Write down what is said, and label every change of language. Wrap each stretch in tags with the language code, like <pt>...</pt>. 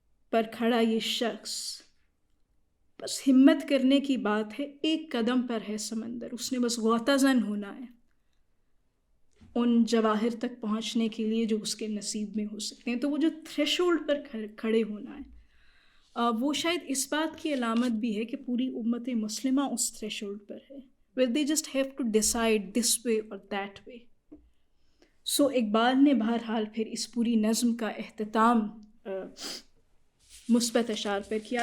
<ur>پر کھڑا یہ شخص، بس ہمت کرنے کی بات ہے، ایک قدم پر ہے سمندر، اس نے بس غوطہ زن ہونا ہے ان جواہر تک پہنچنے کے لیے جو اس کے نصیب میں ہو سکتے ہیں. تو وہ جو تھریش ہولڈ پر کھڑے ہونا ہے، وہ شاید اس بات کی علامت بھی ہے کہ پوری امت مسلمہ اس تھریش ہولڈ پر ہے.</ur> <en>Well, they just have to decide this way or that way.</en> <ur>سو اقبال نے بہرحال پھر اس پوری نظم کا اختتام مثبت اشعار پر کیا.</ur>